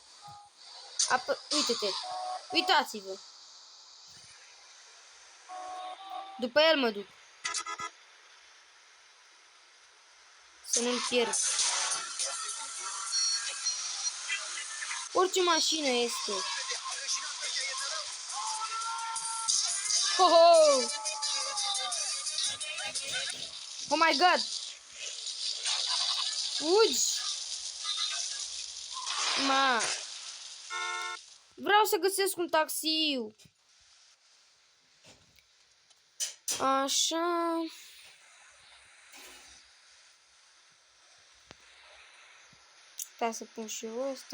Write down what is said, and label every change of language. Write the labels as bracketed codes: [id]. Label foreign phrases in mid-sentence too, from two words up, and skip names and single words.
[ro] Uite-te. Uitați-vă. După el mă duc. Să nu-l pierd. Orice mașină este. [en] Oh, oh my god. [ro] Fugi. Ma. Vreau să găsesc un taxiu. Așa. Stai să pun și eu ăsta.